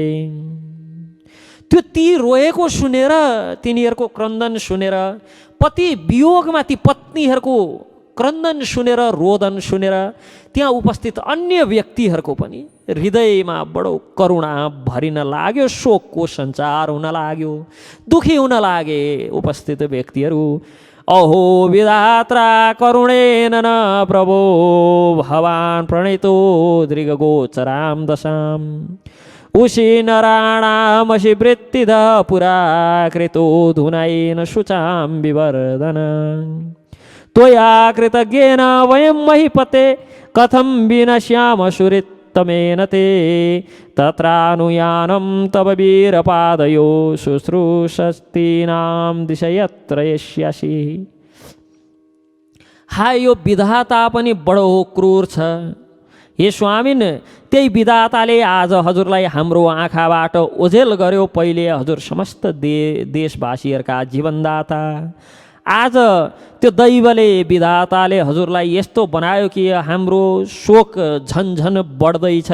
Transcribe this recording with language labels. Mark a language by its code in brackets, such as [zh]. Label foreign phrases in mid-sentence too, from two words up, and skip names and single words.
[ne] त्यो ती रोएको सुनेर, तिनीहरूको क्रन्दन सुनेर, पति वियोगमा ती पत्नीहरूको क्रन्दन सुनेर रोदन सुनेर त्यहाँ उपस्थित अन्य व्यक्तिहरूको पनि हृदयमा बडो करुणा भरिन लाग्यो, शोकको सञ्चार हुन लाग्यो, दुखी हुन लागे उपस्थित व्यक्तिहरू। [sa] अहो विधात्रा करुणेन न प्रभो भवान् प्रणीतो दृगगोचरां दशाम् उषि नराणामसि वृत्तिद पुरा कृतो धुनैन शुचां विवर्धन त्वया कृतज्ञेन वयं महीपते कथं विनश्याम सुरित्तमेन ते तत्रानुयानं तव वीरपादयो शुश्रूषस्तीनां दिशयत्र यस्यासि। [ne] हाय यो विधाता पनि बडो क्रूर छ। हे स्वामिन, त्यही विधाताले आज हजुरलाई हाम्रो आँखाबाट ओझेल गर्यो। पहिले हजुर समस्त देशवासीहरूका जीवनदाता, आज त्यो दैवले विधाताले हजुरलाई यस्तो बनायो कि हाम्रो शोक झन्झन बढ्दैछ।